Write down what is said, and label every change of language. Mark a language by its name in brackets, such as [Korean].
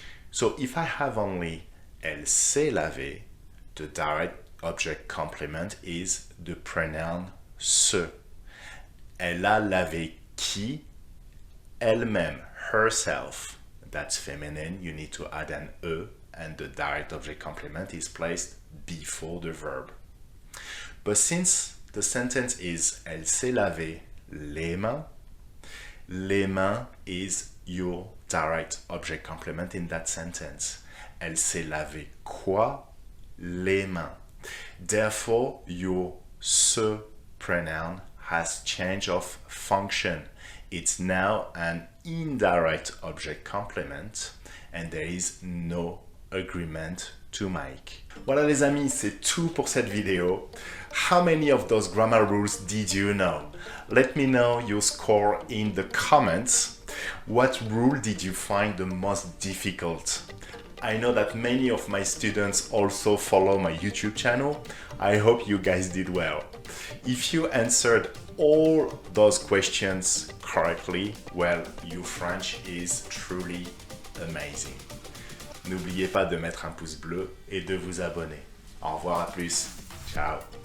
[English] So if I have only [French] elle s'est lavée, [English] the direct object complement is the pronoun se. [French] Elle a lavé qui? Elle-même, [English] herself. That's feminine. You need to add an E, and the direct object complement is placed before the verb. But since The sentence is [French] elle s'est lavé les mains. [English] Les mains is your direct object complement in that sentence. [French] Elle s'est lavé quoi? Les mains. [English] Therefore, your se pronoun has change of function. It's now an indirect object complement and there is no agreement to make. [French] Voilà les amis, c'est tout pour cette vidéo. [English] How many of those grammar rules did you know? Let me know your score in the comments. What rule did you find the most difficult? I know that many of my students also follow my YouTube channel. I hope you guys did well. If you answered all those questions correctly, well, your French is truly amazing. [French] N'oubliez pas de mettre un pouce bleu et de vous abonner. Au revoir, à plus. Ciao.